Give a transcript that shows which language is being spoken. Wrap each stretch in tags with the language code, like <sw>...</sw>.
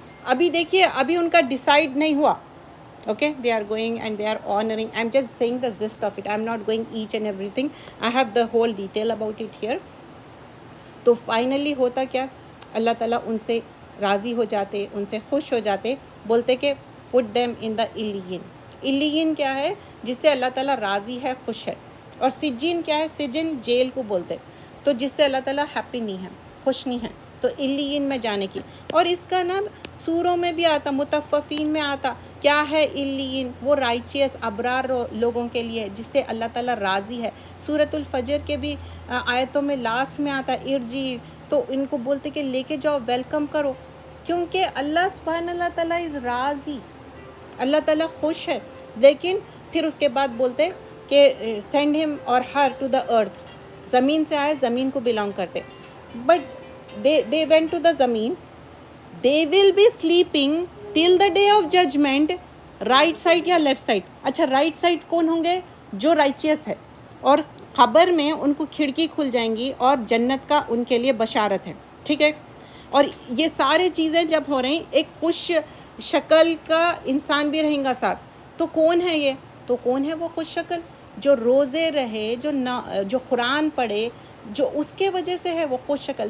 <ur>ابھی دیکھیے, ابھی ان کا ڈیسائیڈ نہیں ہوا.</ur> <en>Okay, they are going and they are honoring. I'm just saying the gist of it. I'm not going each and everything. I have the whole detail about it here.</en> <ur>تو finally ہوتا کیا, اللہ تعالیٰ ان سے راضی ہو جاتے, ان سے خوش ہو جاتے, بولتے کہ</ur> <en>put them in the illiyin.</en> <ur>illiyin کیا ہے؟ جس سے اللہ تعالیٰ راضی ہے, خوش ہے. اور سجین کیا ہے؟ سجن جیل کو بولتے, تو جس سے اللہ تعالیٰ ہیپی نہیں ہے, خوش نہیں ہے, تو illiyin میں جانے کی. اور اس کا نام سوروں میں بھی آتا, متففین میں آتا. کیا ہے illiyin؟ وہ رائچیس ابرار لوگوں کے لیے جس سے اللہ تعالیٰ راضی ہے. سورۃ الفجر کے بھی آیتوں میں لاسٹ میں آتا ارجی, تو ان کو بولتے کہ لے کے جاؤ, ویلکم کرو, کیونکہ اللہ سبحانہ اللہ تعالیٰ از راضی, اللہ تعالیٰ خوش ہے. لیکن پھر اس کے بعد بولتے کہ</ur> <en>send him or her to the earth,</en> <ur>زمین سے آئے, زمین کو بلانگ کرتے.</ur> <en>But they went to the زمین, they will be sleeping till the day of judgment, right side یا left side.</en> <ur>اچھا, رائٹ سائڈ کون ہوں گے؟ جو رائچیس ہے, اور قبر میں ان کو کھڑکی کھل جائیں گی اور جنت کا ان کے لیے بشارت ہے. ٹھیک ہے, اور یہ سارے چیزیں جب ہو رہی ایک خوش شکل کا انسان بھی رہیں گا ساتھ، تو کون ہے یہ؟ تو کون ہے وہ خوش شکل؟ جو روزے رہے، جو قرآن پڑھے، جو اس کے وجہ سے ہے وہ خوش شکل.</ur>